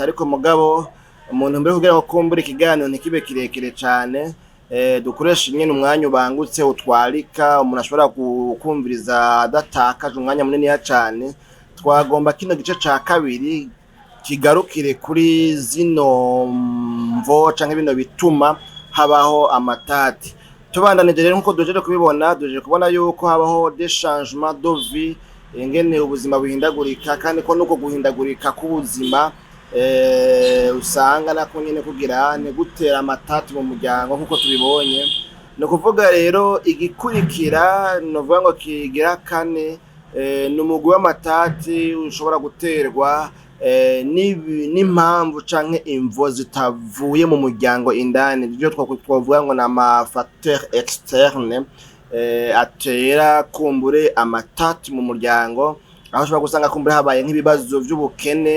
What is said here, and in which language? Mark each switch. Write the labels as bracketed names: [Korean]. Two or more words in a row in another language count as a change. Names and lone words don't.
[Rundi] Ariko mugabo umuntu mbere kugira ngo kumbure ikiganiro ntikibe kirekire cane, dukoresha nyene umwanya ubangutse utwarika umuntu ashobora kumviriza adatakaje umwanya munini cane, twagomba kino gice ca kabiri kigarukire kuri zino mvo canke bino bituma habaho amatati. Tubandanije rero nkuko duhejeje kubibona, duhejeje kubona yuko habaho [French] des changements de vie, [Rundi] ingene ubuzima buhindagurika, kandi ko nuko guhindagurika k'ubuzima usanga nako nyene kugira gutera amatati mu muryango nkuko tubibonye. No kuvuga rero igikurikira novuga ngo kigira kane n'umugwi w'amatati ushobora guterwa n'impamvu canke imvo zitavuye mu muryango indani, ivyo twavuga ngo n'ama [French] facteur externe [Rundi] atera kumbure amatati mu muryango, aho ushobora gusanga kumbure habaye nk'ibibazo vy'ubukene.